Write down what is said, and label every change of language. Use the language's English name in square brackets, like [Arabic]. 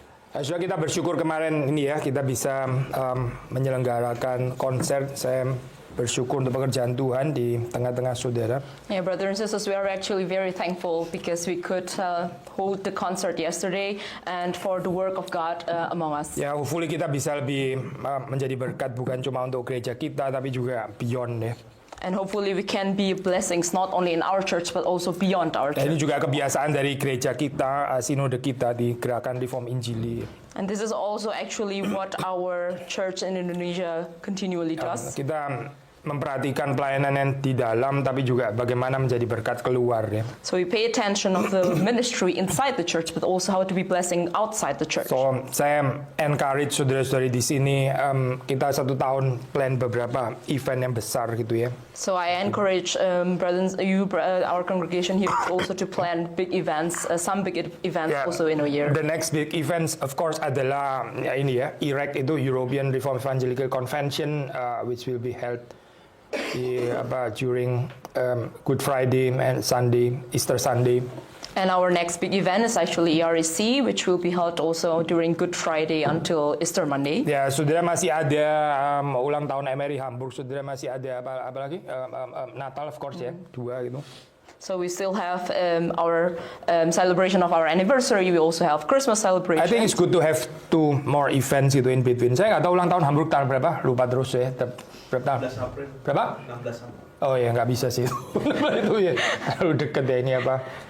[Indonesian] Saudara, kita bersyukur kemarin ini ya kita bisa menyelenggarakan konser. Saya bersyukur untuk pekerjaan Tuhan di tengah-tengah saudara. [English] Yeah, brothers and sisters, we are actually very thankful because we could hold the concert yesterday and for the work of God among us. [Indonesian] Ya, hopefully kita bisa lebih menjadi berkat bukan cuma untuk gereja kita tapi juga beyond ya. [English] And hopefully we can be blessings not only in our church but also beyond our [Indonesian] Dan ini [English] church. [Indonesian] juga kebiasaan dari gereja kita, sinode kita di Gerakan Reform Injili. [English] And this is also actually what our church in Indonesia continually does. [Indonesian] Kita memperhatikan pelayanan yang di dalam tapi juga bagaimana menjadi berkat keluar ya. [English] So we pay attention of the ministry inside the church but also how to be blessing outside the church. [Indonesian] So saya encourage saudara-saudari di sini kita 1 tahun plan beberapa event yang besar gitu ya. [English] So I encourage brothers, our congregation here also to plan big events, some big events Yeah. also in a year. The next big events of course [Indonesian] adalah ya ini ya, [English] IREC itu European Reform Evangelical Convention which will be held during Good Friday and Sunday, Easter Sunday. And our next big event is actually EREC, which will be held also during Good Friday until Easter Monday. [Indonesian] Ya, saudara masih ada ulang tahun MRI Hamburg, saudara masih ada apa lagi? Natal [English] of course [Indonesian] ya, 2 gitu. [English] So we still have our celebration of our anniversary. We also have Christmas celebration. I think it's good to have 2 more events gitu in between. [Indonesian] Saya nggak tahu ulang tahun Hamburg tahun berapa, lupa terus ya. Berapa tahun? 16 April. Berapa? 16 April. Oh ya nggak bisa sih itu ya, terlalu deket ya ini apa.